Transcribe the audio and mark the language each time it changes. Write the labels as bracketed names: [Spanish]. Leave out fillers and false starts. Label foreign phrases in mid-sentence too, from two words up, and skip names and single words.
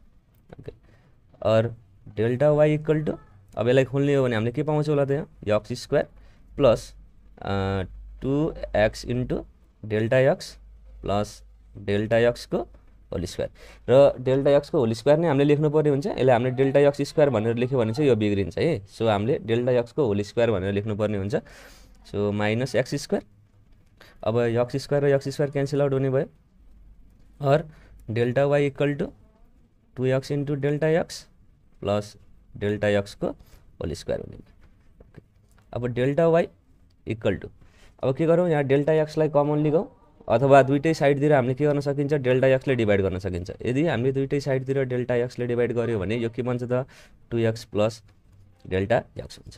[Nepali] ओके, और [English] delta y [Nepali] = अब यसलाई खोल्ने हो भने हामीले के पाउँछौँ होला त, यहाँ [English] x² plus 2x * delta x plus delta x [Nepali] को [English] whole square, [Nepali] र [English] delta x [Nepali] को [English] whole square [Nepali] नै हामीले लेख्नु पर्ने हुन्छ। यसलाई हामीले [English] delta x² [Nepali] भनेर लेख्यो भने चाहिँ यो बिग्रिन्छ है। सो हामीले [English] delta x [Nepali] को [English] whole square [Nepali] भनेर लेख्नु पर्ने हुन्छ। [English] so minus x², [Nepali] अब x² र x² [English] cancel out [Nepali] हुने भयो, और [English] delta y = 2x * delta x plus delta x [Nepali] को [English] whole square [Nepali] हुने भयो। अब [English] delta y [Nepali] = अब के गरौँ, यहाँ [English] delta x [Nepali] लाई कमन लिगौँ, अथवा दुईटै साइडतिर हामीले के गर्न सकिन्छ, [English] delta x [Nepali] ले डिभाइड गर्न सकिन्छ। यदि हामीले दुईटै साइडतिर [English] delta x [Nepali] ले डिभाइड गर्यो भने यो के बन्छ त, [English] 2x plus delta x [Nepali] हुन्छ।